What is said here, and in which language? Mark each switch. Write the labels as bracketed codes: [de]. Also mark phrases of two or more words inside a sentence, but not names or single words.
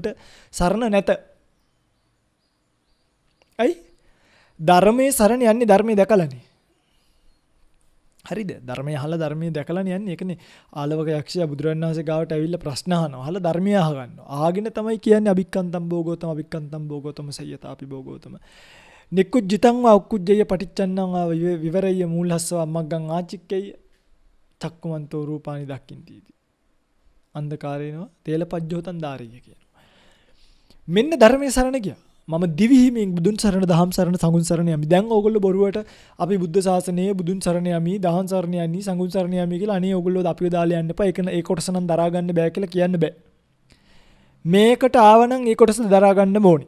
[si] ඔබට සරණ නැත. අයි ධර්මයේ සරණ යන්නේ ධර්මයේ දැකලානේ. හරිද? ධර්මයේ අහලා ධර්මයේ දැකලානේ යන්නේ. ඒකනේ ආලවක යක්ෂයා බුදුරජාණන් වහන්සේ ගාවට ඇවිල්ලා ප්‍රශ්න අහනවා. අහලා ධර්මයේ අහගන්නවා. ආගෙන තමයි කියන්නේ [pi] අභික්කන්තම් භෝගෝතම අභික්කන්තම් භෝගෝතම සය්‍යතාපි භෝගෝතම. නිකුජ්ජිතං වා උක්කුජ්ජය පටිච්චන්නං වා විවරయ్య මූලහස්සව මග්ගං ආචික්කේය චක්කුමන්තෝ රූපානි දක්කින්තිති. අන්ධකාරේනවා තේලපජ්ජෝතන් දාරිය කියනවා. [si] මෙන්න ධර්මයේ සරණ ගියා. මම දිවිහිමින් බුදුන් සරණ දහම් සරණ සංඝුන් සරණ යමි. දැන් ඕගොල්ලෝ බොරුවට අපි බුද්ධ ශාසනයේ බුදුන් සරණ යමි, දහම් සරණ යමි, සංඝුන් සරණ යමි කියලා අනේ ඕගොල්ලෝ අපිව දාලා යන්න එපා. ඒ කොටස නම් දරා ගන්න බෑ කියලා කියන්න බෑ. මේකට ආවනම් ඒ කොටස දරා ගන්න ඕනේ.